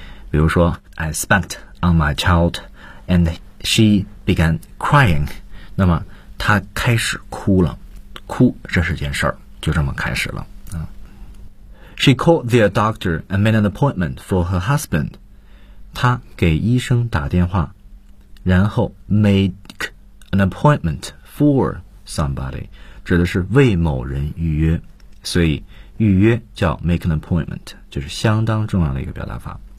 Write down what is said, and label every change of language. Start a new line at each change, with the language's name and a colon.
Chinese: 比如说
English: I spanked on my child and she began crying.
Chinese: 那么她开始哭了，哭这是件事儿，就这么开始了。
English: She called their doctor and made an appointment for her husband.
Chinese: 她给医生打电话，然后
English: make an appointment for somebody,
Chinese: 指的是为某人预约。所以预约叫
English: make an appointment,
Chinese: 就是相当重要的一个表达法。